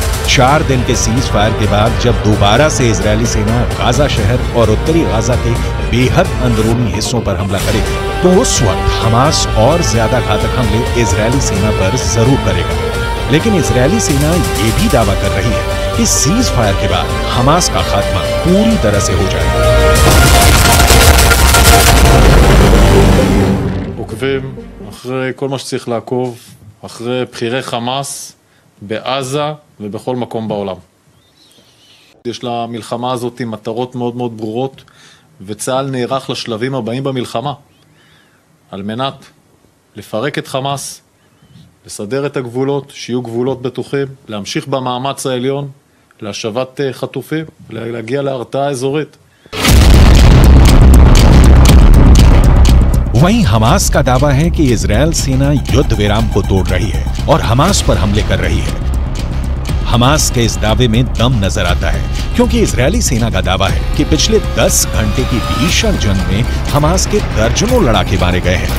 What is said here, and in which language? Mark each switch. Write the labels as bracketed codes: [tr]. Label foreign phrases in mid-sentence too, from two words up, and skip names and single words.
[hi] 4 दिन के सीज फायर के बाद जब दोबारा से इजरायली सेना गाजा शहर और उत्तरी गाजा के बेहद अंदरूनी हिस्सों पर हमला करेगी, तो उस वक्त हमास और ज्यादा घातक हमले इजरायली सेना पर जरूर करेगा। लेकिन इजरायली सेना ये भी दावा कर रही है कि सीज फायर के बाद हमास का खात्मा पूरी तरह से हो जाएगा। [he] אחרי כל מה שצריך לעקוב, אחרי בחירי חמאס בעזה ובכל מקום בעולם. יש למלחמה הזאת מטרות מאוד מאוד ברורות, וצה"ל נערך לשלבים הבאים במלחמה, על מנת לפרק את חמאס, לסדר את הגבולות, שיהיו גבולות בטוחים, להמשיך במאמץ העליון, להשבת חטופים, להגיע להרתעה אזורית. [hi] वहीं हमास का दावा है कि इजरायल सेना युद्ध विराम को तोड़ रही है और हमास पर हमले कर रही है। हमास के इस दावे में दम नजर आता है, क्योंकि इजरायली सेना का दावा है कि पिछले 10 घंटे की भीषण जंग में हमास के दर्जनों लड़ाके मारे गए हैं।